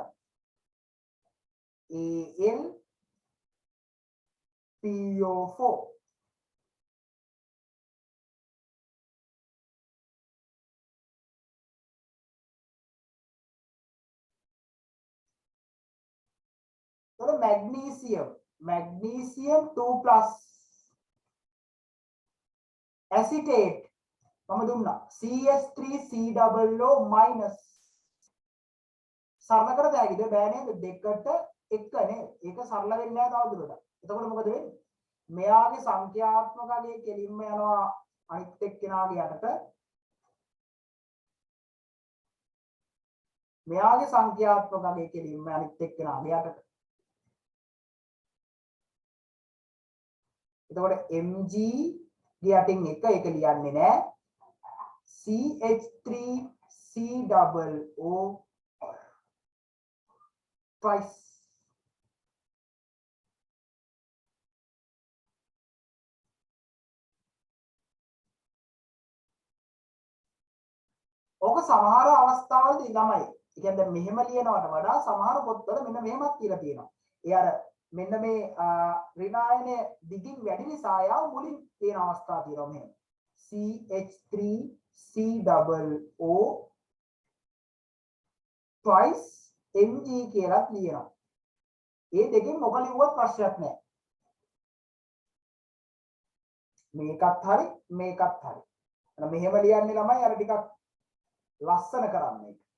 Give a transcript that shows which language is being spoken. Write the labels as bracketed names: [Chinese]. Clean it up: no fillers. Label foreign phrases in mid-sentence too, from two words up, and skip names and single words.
[English] කරන්නේ Al PO4 तो magnesium 2 plus [Sinhala] acetate මම දුන්නා [English] CS3COO minus [Sinhala] සරල කර දෙයිද බෑ නේද? දෙකට එක නේද? ඒක සරල වෙන්නේ නැහැ තවදුරටත්. එතකොට මොකද වෙන්නේ? මෙයාගේ සංඛ්‍යාත්මක අගය කෙලින්ම යනවා අනිත් එක්කෙනාගේ යටට. මෙයාගේ සංඛ්‍යාත්මක අගය කෙලින්ම අනිත් එක්කෙනාගේ යටට. එතකොට mg ගේ යටින් එක ඒක ලියන්නේ නැහැ. [English] CH3COO twice. [Sinhala] ඕක සමහර අවස්ථාවලදී ළමයි. ඒ කියන්නේ දැන් මෙහෙම ලියනවට වඩා සමහර පොත්වල මෙන්න මෙහෙමත් කියලා තියෙනවා. ඒ අර මෙන්න මේ ඍණායනය දිගින් වැඩි නිසා යාව මුලින් තියෙන අවස්ථා තියෙනවා මෙහෙම. [English] CH3COO twice [Sinhala] Mg කියලා ලියනවා. ඒ දෙකෙන් මොක ලිව්වත් ප්‍රශ්නයක් නැහැ. මේකත් හරි මේකත් හරි. මෙහෙම ලියන්නේ ළමයි අර ටිකක් ලස්සන කරන්නේ.